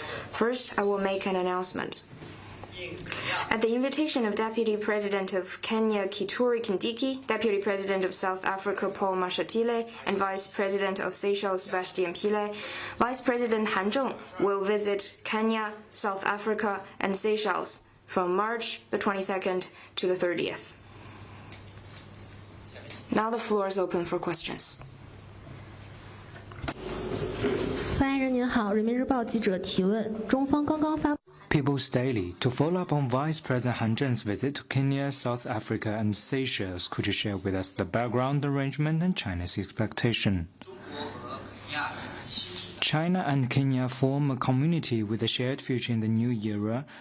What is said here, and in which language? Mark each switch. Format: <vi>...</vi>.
<en>First, I will make an announcement. At the invitation of Deputy President of Kenya Kithure Kindiki, Deputy President of South Africa Paul Mashatile, and Vice President of Seychelles Sebastian Pile, Vice President Han Zheng will visit Kenya, South Africa, and Seychelles from March the 22nd to the 30th. Now the floor is open for questions.</en> <zh>发言人您好，人民日报记者提问：中方刚刚发。</zh> <en>People's Daily. To follow up on Vice President Han Zheng's visit to Kenya, South Africa, and Seychelles, could you share with us the background arrangement and China's expectation? China and Kenya form a community with a shared future in the new era.</en>